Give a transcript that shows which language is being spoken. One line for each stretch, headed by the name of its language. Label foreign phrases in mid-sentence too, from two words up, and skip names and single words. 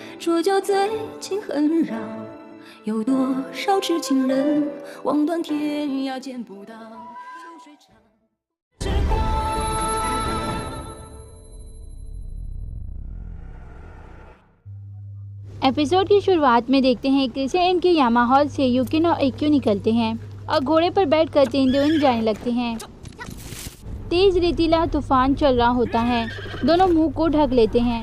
Chinese: 说就最近很绕，有多少痴情人望断天涯见不到，秋水长之光。
Hindi: एपिसोड की शुरुआत में देखते हैं क्रिसेंट के यामा हॉल से यूकिन और एक्यू निकलते हैं और घोड़े पर बैठकर तेंदुइन जाने लगते हैं। तेज रेतीला तूफान चल रहा होता है, दोनों मुंह को ढक लेते हैं।